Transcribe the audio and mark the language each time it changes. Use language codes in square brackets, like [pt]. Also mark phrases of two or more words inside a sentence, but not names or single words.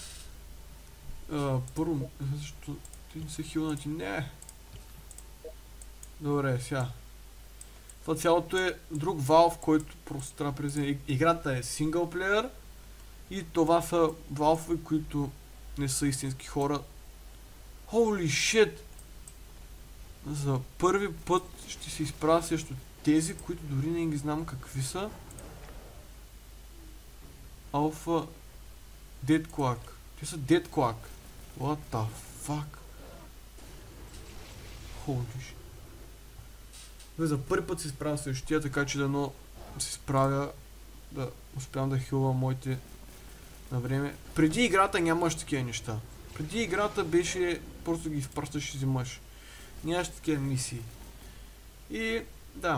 [bg] Първо, защо ти не са хилнати? Не. Добре, сега. Това цялото е друг Valve, който просто трябва да преземе. Играта е синглплеер и това са Valve, които не са истински хора. [en] Holy shit! [bg] За първи път ще се изправя срещу тези, които дори не ги знам какви са. [en] Alpha Dead Quack. [bg] Те са [en] Dead Quack. What the fuck? Holy shit. [bg] За първи път се изправям срещу тия, така че дано се справя да успявам да хилвам моите на време. Преди играта нямаш такива неща. Преди играта беше просто ги изпращаш и взимаш. Нямаш такива мисии. И да.